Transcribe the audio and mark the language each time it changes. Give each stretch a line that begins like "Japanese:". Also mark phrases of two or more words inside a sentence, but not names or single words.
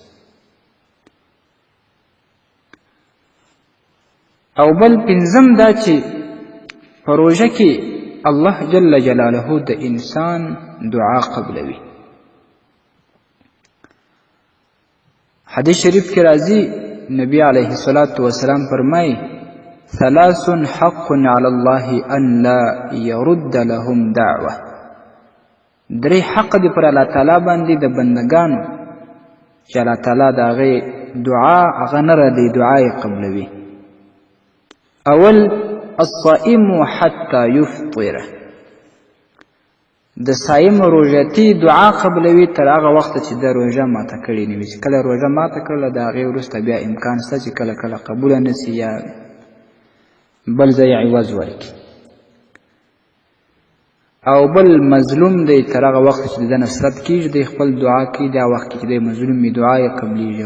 Pashto: او بل پنځم دا چې په روژه کې الله جل جلاله د انسان دعا قبلوي. حدیث شریف کې راځي نبی
Arabic: علیه الصلاة والسلام
Pashto: فرمایي
Arabic: ثلاث حق علی الله ان لا يرد لهم دعوه.
Pashto: درې حق دی پر الله تعالی باندې د بندگانو چې الله تعالی د هغې دعا هغه نه ردوي، دعا یې قبلوي.
Arabic: اول الصائم حتى يفطر،
Pashto: د صائم روژتي دعا قبلوي تر هغه وخته چې د روژه ماته کړې نه وي. چې کله روژه ماته کړله د هغې وروسته بیا امکان شته چې کله کله قبوله نه سي یا بل ځای عوض ورکړي. او بل مظلوم دی تر هغه وخت چې د نصرت کېږي دی خپل دعا کوي، دا وخت کې چې دی مظلوم وي دعا یې قبلیږي.